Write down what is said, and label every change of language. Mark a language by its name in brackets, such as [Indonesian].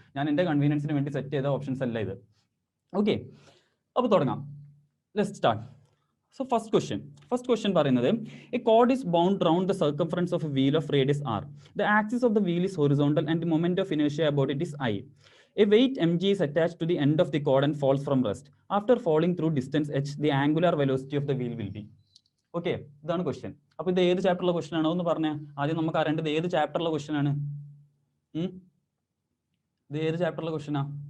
[Malayalam] ഞാൻ എൻ്റെ കൺവീനിയൻസിന് വേണ്ടി സെറ്റ് ചെയ്ത ഓപ്ഷൻസ് അല്ല ഇത്. ഓക്കെ, അപ്പോൾ തുടങ്ങാം. [English] Let's start. So first question [Malayalam] പറയുന്നത് [English] A cord is bound round the circumference of a wheel of radius r. The axis of the wheel is horizontal and the moment of inertia about it is I. A weight mg is attached to the end of the cord and falls from rest. After falling through distance h, the angular velocity of the wheel will be. [Malayalam] Okay, ഇതാണ് question. അപ്പോൾ ഇത് ഏത് ചാപ്റ്ററിലെ question ആണോ എന്ന് പറഞ്ഞാൽ ആദ്യം നമുക്ക് അറിയേണ്ടത് ഏത് ചാപ്റ്ററിലെ ക്വസ്റ്റ്യൻ ആണ്. ഇത് ഏത് ചാപ്റ്ററിലെ ക്വസ്റ്റ്യനാ?